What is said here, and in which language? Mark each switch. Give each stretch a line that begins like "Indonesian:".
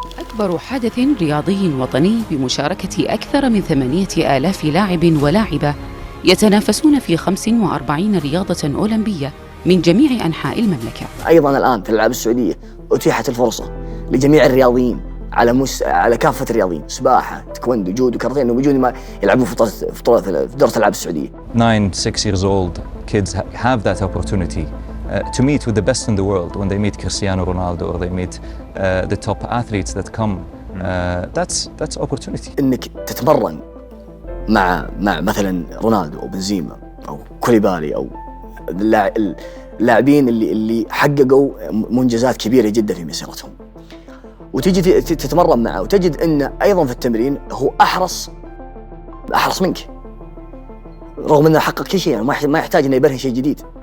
Arabic: أكبر حدث رياضي وطني بمشاركة أكثر من 8,000 لاعب ولاعبة يتنافسون في 45 رياضة أولمبية من جميع أنحاء المملكة. أيضاً الآن في الألعاب السعودية أتيحت الفرصة لجميع الرياضيين على كافة الرياضيين، سباحة، تايكوندو، جودو، كاراتيه، إنه بيجون ما يلعبون في دورة الألعاب السعودية.
English: 9-6 years old kids have that opportunity to meet with the best in the world when they meet Cristiano Ronaldo or they meet the top athletes that come. That's opportunity.
Arabic: إنك تتمرن مع مثلا رونالدو أو بنزيما أو كوليبالي أو اللاعبين اللي حققوا منجزات كبيرة جدا في مسيرتهم، وتجي تتمرن معه وتجد إنه أيضاً في التمرين هو أحرص منك، رغم إنه حقق كل شيء، يعني ما يحتاج إنه يبرهن شيء جديد.